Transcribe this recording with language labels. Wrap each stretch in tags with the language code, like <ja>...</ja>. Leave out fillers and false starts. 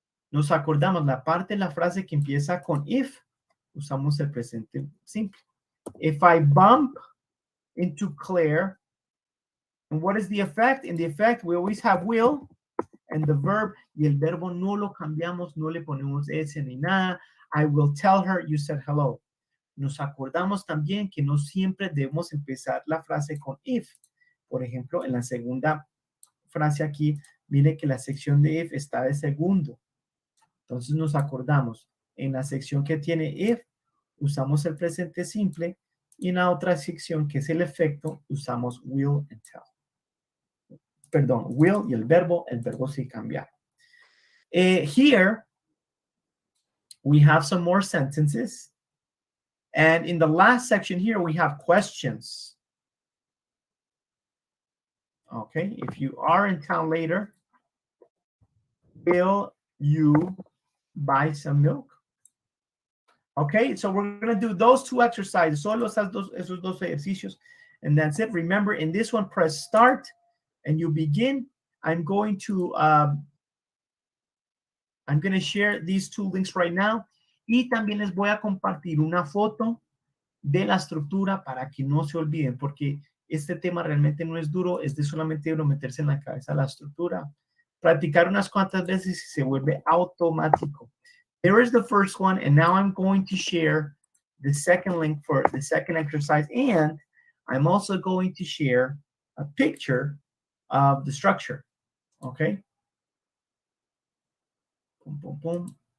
<es>Nos acordamos la parte de la frase que empieza con if, usamos el presente simple.</es> <en>If I bump into Claire, and what is the effect? In the effect, we always have will, and the verb,</en> <es>y el verbo no lo cambiamos, no le ponemos ese ni nada.</es> <en>I will tell her you said hello.</en> <es>Nos acordamos también que no siempre debemos empezar la frase con if. Por ejemplo, en la segunda frase aquí, mire que la sección de if está de segundo. Entonces nos acordamos, en la sección que tiene if, usamos el presente simple, y en la otra sección que es el efecto, usamos will and tell. Perdón, will y el verbo sí cambia.</es> <en>Here, we have some more sentences. And in the last section here, we have questions. Okay, if you are in town later, will you buy some milk? Okay, so we're going to do those two exercises.</en> <es>Solo esos dos ejercicios.</es> <en>And that's it. Remember, in this one, press start and you begin. I'm going to share these two links right now.</en> <es>Y también les voy a compartir una foto de la estructura para que no se olviden, porque este tema realmente no es duro, es de solamente uno meterse en la cabeza la estructura, practicar unas cuantas veces y se vuelve automático.</es> <en>There is the first one, and now I'm going to share the second link for the second exercise, and I'm also going to share a picture of the structure, okay? Boom, boom, boom.</en>